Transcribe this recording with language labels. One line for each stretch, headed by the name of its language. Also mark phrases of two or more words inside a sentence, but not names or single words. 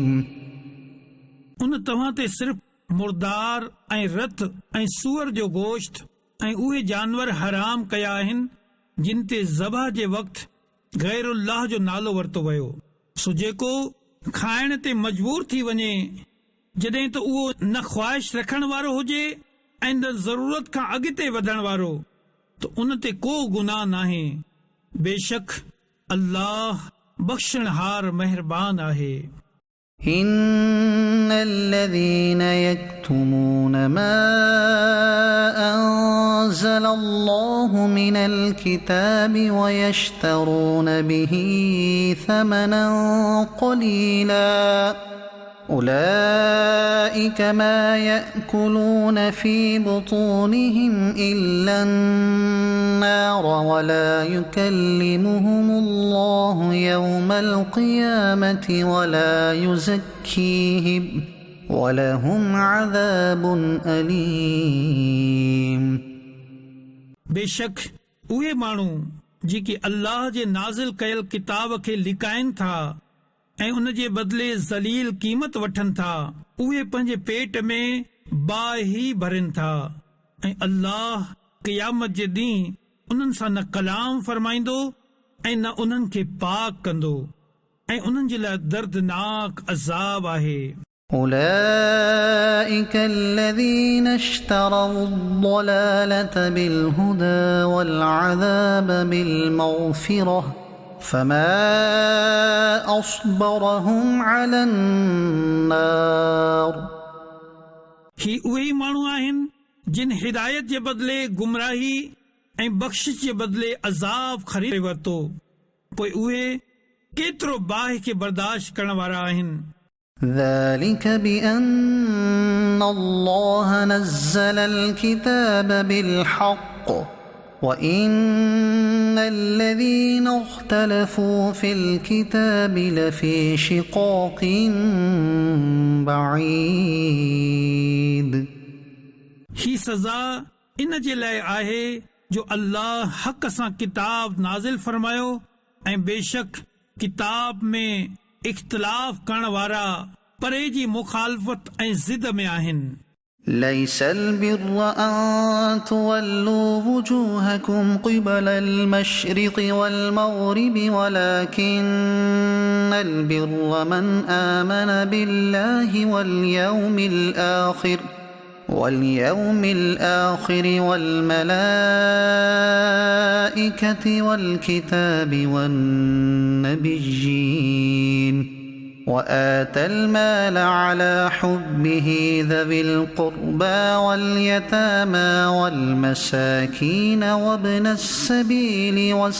Sindhi: उन तव्हां ते सिर्फ़ मुर्दार ऐं रत ऐं सूअर जो गोश्त ऐं उहे जानवर हराम कया आहिनि जिन ते ज़बह जे वक़्तु गैरुल्लाह जो नालो वरितो वियो सो जेको खाइण ते मजबूर थी वञे जॾहिं त उहो न ख़्वाहिश रखण वारो हुजे ऐं न ज़रूरत खां अॻिते वधण वारो त उन ते को गुनाह नाहे। बेशक अल्लाह बख़्शणहार महिरबान आहे।
Arabic: إن الذين يكتمون ما أنزل الله من الكتاب ويشترون به ثمنا قليلا أولئك ما يأكلون في بطونهم إلا النار ولا يكلمهم الله يوم القيامة ولا يزكيهم ولهم عذاب أليم।
Sindhi: बेशक उहे माण्हू जेके अल्लाह जे नाज़िल कयल किताब खे लिकाइनि था ऐं उन जे बदिले ज़लील क़ीमत वठनि था, उहे पंहिंजे पेट में बाहि भरनि था ऐं अल्लाह क़यामत जे ॾींहुं उन्हनि सां न कलाम फरमाईंदो ऐं न उन्हनि खे पाक कंदो ऐं उन्हनि जे लाइ दर्दनाक अज़ाब आहे।
Arabic: أولئك الذين اشتروا الضلالة بالهدى والعذاب بالمغفرة فما أصبرهم على النار।
Sindhi: ही उहे माण्हू आहिनि जिन हिदायत जे बदिले गुमराही ऐं बख़्शिश जे बदिले अज़ाब ख़रीद वरितो, पोइ उहे केतिरो बाहि खे बर्दाश्त करण वारा आहिनि।
Arabic: ذلك بأن الله نزل الكتاب بالحق وإن الذين اختلفوا في الكتاب لفي شقاق بعيد।
Sindhi: ही सज़ा इन जे लाइ आहे जो अल्लाह हक़ सां किताब नाज़िल फरमायो ऐं बेशक किताब में इख्तिलाफ करण वारा परे जी मुखालफ़त ऐं ज़िद में आहिनि।
Arabic: ليس البر أن تولوا وجوهكم قبل المشرق والمغرب ولكن البر من آمن بالله واليوم الآخر والملائكة والكتاب والنبيين وآتى المال على حبه ذوي القربى واليتامى والمساكين وابن السبيل